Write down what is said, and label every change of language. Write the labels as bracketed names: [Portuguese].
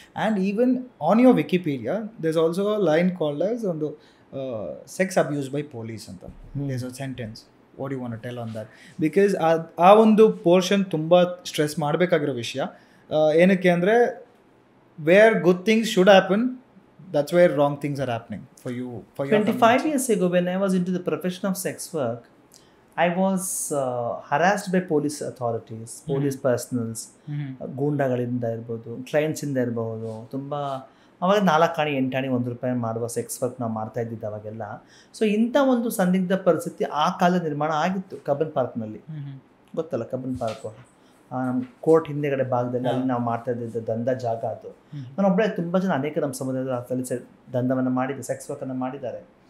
[English] And even on your Wikipedia there's also a line called as ಒಂದು sex abuse by police ಅಂತ. There's a sentence. What do you want to tell on that? [Kannada] Because ಆ ಒಂದು portion ತುಂಬ stress ಮಾಡಬೇಕಾಗಿರೋ ವಿಷಯ. ಏನಕ್ಕೆ ಅಂದರೆ [English] where good things should happen, that's where wrong things are happening for you. 25 years ago, when I was into the profession of sex work, I was harassed by police authorities, police personals, [Kannada] ಗೂಂಡಾಗಳಿಂದ ಇರ್ಬೋದು, ಕ್ಲೈಂಟ್ಸಿಂದ ಇರ್ಬೋದು. ತುಂಬ ಅವಾಗ 4 ಆಣೆ 8 ಆಣೆ ₹1 ಮಾಡುವ sex work ನಾವು ಮಾಡ್ತಾ ಇದ್ದಿದ್ದು ಅವಾಗೆಲ್ಲ. ಸೊ ಇಂಥ ಒಂದು ಸಂದಿಗ್ಧ ಪರಿಸ್ಥಿತಿ ಆ ಕಾಲ ನಿರ್ಮಾಣ ಆಗಿತ್ತು ಕಬ್ಬನ್ ಪಾರ್ಕ್ನಲ್ಲಿ. ಗೊತ್ತಲ್ಲ ಕಬ್ಬನ್ ಪಾರ್ಕು, ನಮ್ಮ ಕೋರ್ಟ್ ಹಿಂದೆಗಡೆ ಭಾಗದಲ್ಲಿ ಅಲ್ಲಿ ನಾವು ಮಾಡ್ತಾ ಇದ್ದಿದ್ದು ದಂಧ ಜಾಗ ಅದು. ನಾನೊಬ್ಬಳೇ, ತುಂಬ ಜನ ಅನೇಕ ನಮ್ಮ ಸಮುದಾಯದಲ್ಲಿ ದಂಧವನ್ನು ಮಾಡಿದ್ದಾರೆ, ಸೆಕ್ಸ್ ವರ್ಕನ್ನು ಮಾಡಿದ್ದಾರೆ.